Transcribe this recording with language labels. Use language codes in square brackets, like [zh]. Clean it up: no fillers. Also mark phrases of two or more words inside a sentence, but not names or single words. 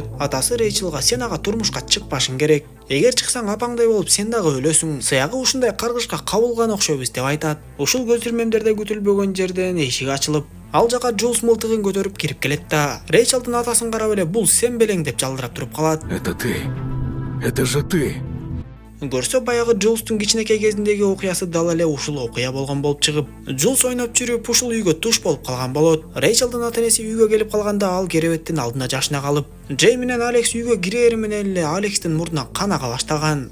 [ky] Атасы Рейчелга "Сен ага турмушка чыкпашың керек. Эгер чыксаң апаңдай болуп сен дагы өлөсүң. Сыягы ушундай каргышка кабылган окшойбуз" деп айтат. Ушул көзүрмемдерде күтүлбөгөн жерден эшик ачылып, ал жака Джулс мылтыгын көтөрүп кирип келет да, Рейчелдин атасын карап эле "Бул сен белең" деп жалдырап туруп калат. [ru] Это ты. Это же ты. [ky] Көрсө баягы Джулстун кичинекей кезиндеги окуясы дал эле ушул окуя болгон болуп чыгып, Джулс ойноп жүрүп ушул үйгө туш болуп калган болот. Рейчелдин ата-энеси үйгө келип калганда ал керебеттин алдына жашына калып, Джей менен Алекс үйгө кирери менен эле Алекстин мурдунан кан ага баштаган.